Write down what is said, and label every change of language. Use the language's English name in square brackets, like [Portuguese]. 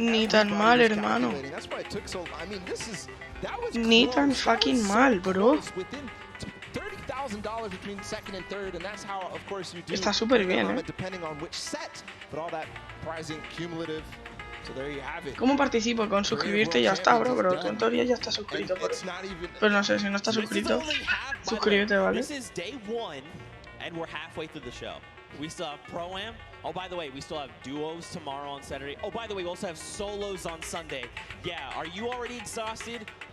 [Spanish] Ni tan mal, hermano. [English] That's why it took so. I mean, that was [Spanish] Ni tan fucking mal, bro. [English] Within $30,000 between second and third, and that's how, of course, you do. [Spanish] Está súper bien, [English] Depending on which set, but all that pricing cumulative. So there you have it. [Spanish] ¿Cómo participo? Con suscribirte ya está, bro, pero en teoría ya está suscrito. Pero no sé, si no está suscrito, suscríbete, ¿vale? [English] This is day 1, and we're halfway through the show. We still have Pro-Am. Oh, by the way, we still have duos tomorrow on Saturday. Oh, by the way, we also have solos on Sunday. Yeah, are you already exhausted?